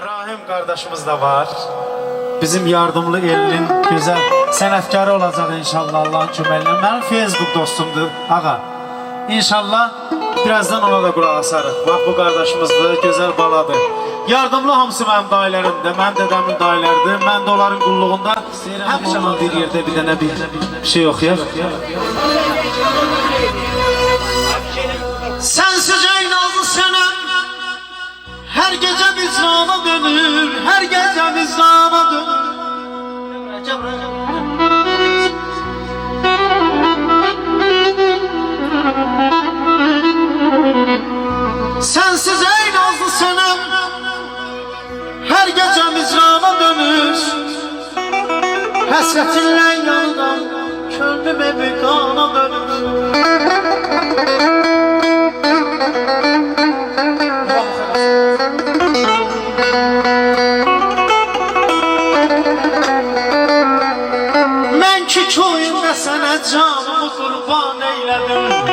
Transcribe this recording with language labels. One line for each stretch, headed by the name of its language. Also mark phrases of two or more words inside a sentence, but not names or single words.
Turkish: Fehim kardeşimiz de var.
Azerbaijani: Bizim yardımlı elinin güzel sənətkarı olacaq inşallah Allah'ın köməklə.
Turkish: Benim Facebook dostumdur ağa.
Azerbaijani: İnşallah birazdan ona da qulaq asarıq.
Turkish: Bak bu kardeşimizdir, güzel baladır.
Azerbaijani: Yardımlı hamısı mənim dayılarımdır, mənim dədəmin dayılarıdır. Mən də onların qulluğunda həmişə bir yerdə bir dənə bir şey oxuyaq.
Turkish: Sensiz ey nazlı senem, her gece vicdana dönür, her gece vicdana dönür. Sensiz ey nazlı senem, her gece vicdana dönür.
Azerbaijani: Həsrətinlə yanıdan könlüm evi qana dönür. Mən ki köyündə sənə canımı qurban eylədim.